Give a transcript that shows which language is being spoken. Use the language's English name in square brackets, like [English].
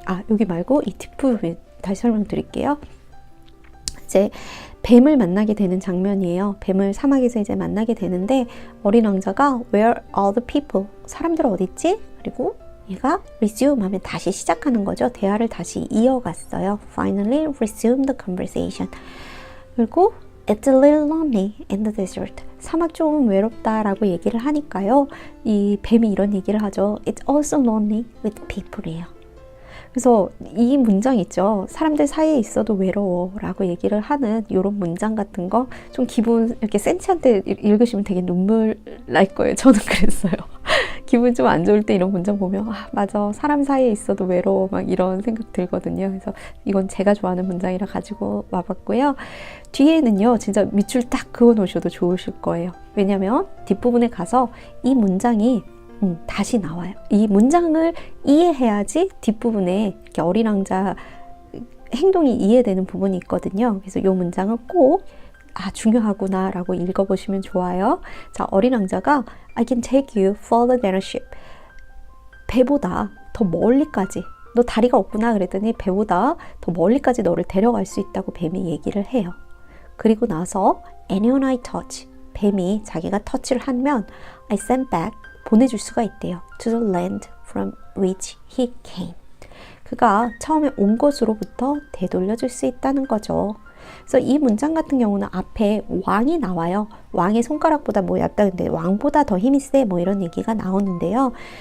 [Korean] 여기 말고 이 뒷부분 다시 설명드릴게요. 이제 뱀을 만나게 되는 장면이에요. 뱀을 사막에서 이제 만나게 되는데 어린 왕자가 [English] Where are the people? [Korean] 사람들 어디 있지? 그리고 얘가 resume 하면 다시 시작하는 거죠. 대화를 다시 이어갔어요. [English] Finally resume the conversation. 그리고 It's a little lonely in the desert. [Korean] 사막 좀 외롭다라고 얘기를 하니까요. 이 뱀이 이런 얘기를 하죠. [English] It's also lonely with people [Korean] 이에요. 그래서 이 문장 있죠. 사람들 사이에 있어도 외로워 라고 얘기를 하는 이런 문장 같은 거 좀 기분 이렇게 센치한테 읽으시면 되게 눈물 날 거예요. 저는 그랬어요. 기분 좀 안 좋을 때 이런 문장 보면 맞아, 사람 사이에 있어도 외로워 막 이런 생각 들거든요. 그래서 이건 제가 좋아하는 문장이라 가지고 와봤고요. 뒤에는요 진짜 밑줄 딱 그어 놓으셔도 좋으실 거예요. 왜냐면 뒷부분에 가서 이 문장이 다시 나와요. 이 문장을 이해해야지 뒷부분에 이렇게 어린 왕자 행동이 이해되는 부분이 있거든요. 그래서 이 문장은 꼭 중요하구나 라고 읽어보시면 좋아요. 자, 어린 왕자가 [English] I can take you further than a ship. [Korean] 배보다 더 멀리까지 너 다리가 없구나 그랬더니 배보다 더 멀리까지 너를 데려갈 수 있다고 뱀이 얘기를 해요. 그리고 나서 [English] anyone I touch, [Korean] 뱀이 자기가 터치를 하면 I send back, 보내줄 수가 있대요. [English] to the land from which he came. [Korean] 그가 처음에 온 곳으로부터 되돌려줄 수 있다는 거죠. 그래서 이 문장 같은 경우는 앞에 왕이 나와요. 왕의 손가락보다 뭐 얇다, 근데 왕보다 더 힘이 세, 뭐 이런 얘기가 나오는데요.